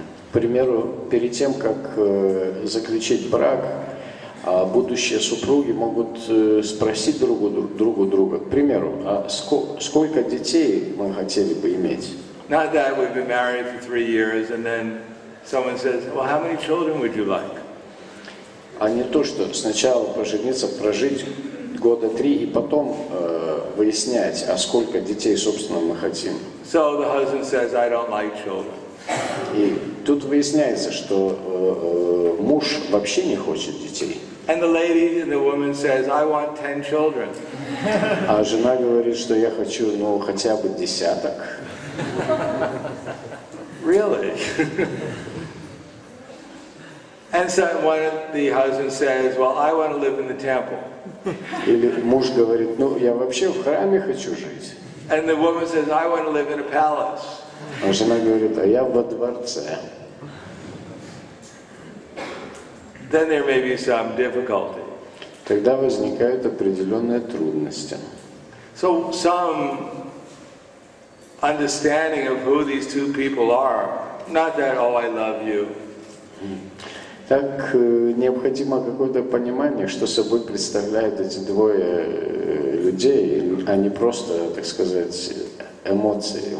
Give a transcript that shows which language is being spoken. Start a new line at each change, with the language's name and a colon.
Russian: К примеру, перед тем, как заключить брак, будущие супруги могут спросить друг друга, к примеру, сколько детей мы хотели бы иметь?
English: Not that we've been married for 3 years and then someone says, well, how many children would you like?
Russian: А не то, что сначала пожениться, прожить года 3 и потом выяснять, а сколько детей, собственно, мы хотим.
English: So the husband says, I don't like children.
Russian: И тут выясняется, что муж вообще не хочет детей.
English: And the woman says, I want 10 children.
Russian: А жена говорит, что я хочу, хотя бы 10.
English: Really? And so the husband says, well, I want to live in the temple.
Russian: Или муж говорит, я вообще в храме хочу жить.
English: And the woman says, I want to live in a palace.
Russian: А жена говорит, а я во дворце.
English: Then there may be some difficulty.
Russian: Тогда возникают определенные трудности.
English: So some understanding of who these two people are, not that, oh, I love you.
Russian: Так необходимо какое-то понимание, что собой представляют эти двое людей, а не просто, так сказать, эмоции.